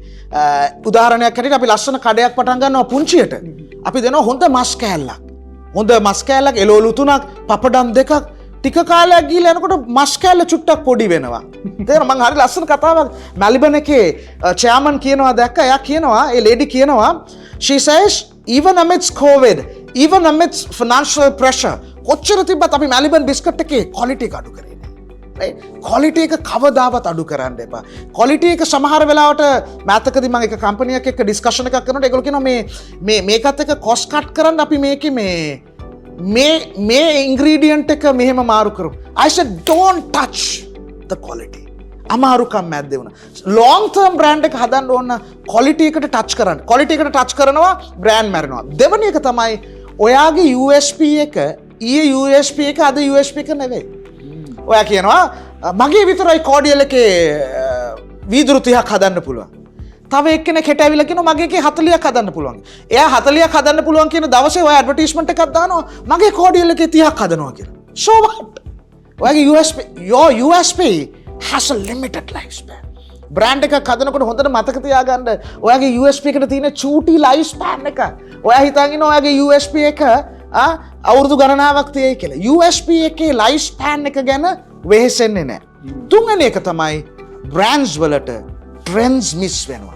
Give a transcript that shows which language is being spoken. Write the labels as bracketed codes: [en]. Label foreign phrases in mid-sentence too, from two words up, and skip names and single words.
[si] උදාහරණයක් හැටියට අපි ලස්සන කඩයක් පටන් ගන්නවා පුංචියට. අපි දෙනවා හොඳ මස් කෑල්ලක්. හොඳ මස් කෑල්ලක් එළවලු 3ක්, පපඩම් 2ක් ටික කාලයක් ගිහලා යනකොට මස් කෑල්ල චුට්ටක් පොඩි වෙනවා. තේරෙනවද? මං හරි ලස්සන කතාවක් මැලිබන් එකේ චෙයාමන් කියනවා දැක්ක. එයා කියනවා ඒ ලේඩි කියනවා [en] she says even amidst covid even amidst financial pressure [si] කොච්චර තිබ්බත් අපි මැලිබන් බිස්කට් එකේ ක්වොලිටි එක අඩු කරේ නෑ. right? ක්වොලිටි එක කවදාවත් අඩු කරන්න එපා. ක්වොලිටි එක සමහර වෙලාවට මෑතකදී මම එක කම්පැනි එකක් එක්ක ඩිස්කෂන් එකක් කරනකොට ඒගොල්ලෝ කියනවා මේකත් එක්ක [en] cost cut [si] කරන්න අපි මේකේ මේ ඉන්ග්‍රීඩියන්ට් එක මෙහෙම මාරු කරමු. [en] I said don't touch the quality. [si] අමාරුකම් මැද්දේ වුණා. [en] long term brand [si] එක හදන්න ඕන quality එකට touch කරන්න. quality එකට touch කරනවා brand මැරෙනවා. දෙවෙනි එක තමයි ඔයාගේ USP එක ඊයේ USP එක අද USP එක නෙවෙයි. ඔයා කියනවා මගේ විතරයි cordial එකේ වීදුරු 30ක් හදන්න පුළුවන්. තව එක්කෙනෙක් හෙට ඇවිල්ලා කියනවා මගේ එකේ 40ක් හදන්න පුළුවන්. එයා 40ක් හදන්න පුළුවන් කියන දවසේ ඔයා ඇඩ්වර්ටයිස්මන්ට් එකක් දානවා මගේ cordial එකේ 30ක් හදනවා කියලා. [en] So what? ඔයාගේ USP your USP has a limited lifespan. [si] බ්‍රෑන්ඩ් එකක් හදනකොට හොඳට මතක තියාගන්න ඔයාගේ USP එකට තියෙන චූටි [en] life span [si] එක. ඔයා හිතන් ඉන්න ඔයාගේ USP එක අවුරුදු ගණනාවක් තියෙයි කියලා. USP එකේ [en] life span [si] එක ගැන වෙහෙසෙන්නේ නැහැ. තුන්වෙනි එක තමයි බ්‍රෑන්ඩ්ස් වලට [en] trends miss [si] වෙනවා.